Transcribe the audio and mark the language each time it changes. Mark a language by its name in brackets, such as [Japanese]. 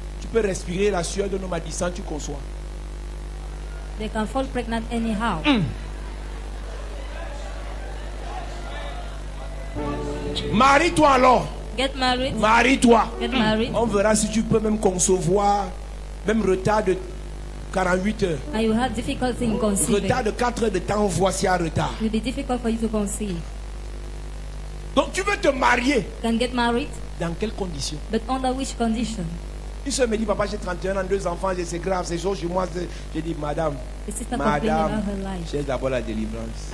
[French] Tu peux respirer la sueur d'un homme à distance, tu conçois. [English] They can fall pregnant anyhow. [French] Marie-toi alors [English] Get married. [French] Marie-toi. [English] Get married. [French] On verra si tu peux même concevoir, même retard de 48 heures. [English] And you have difficulty in conceiving. [French] Retard de 4 heures de temps, voici un retard. [English] It will be difficult for you to conceive. [French] Donc tu veux te marier. [English] Can get married, [French] Dans quelles conditions? [English] but under which condition? [French] Une soeur me dit, papa, j'ai 31 ans, 2 enfants, c'est grave, c'est chaud chez moi. J'ai dit, madame, [English] The sister complained [French] madame, [English] about her life. [French] cherche d'abord la délivrance.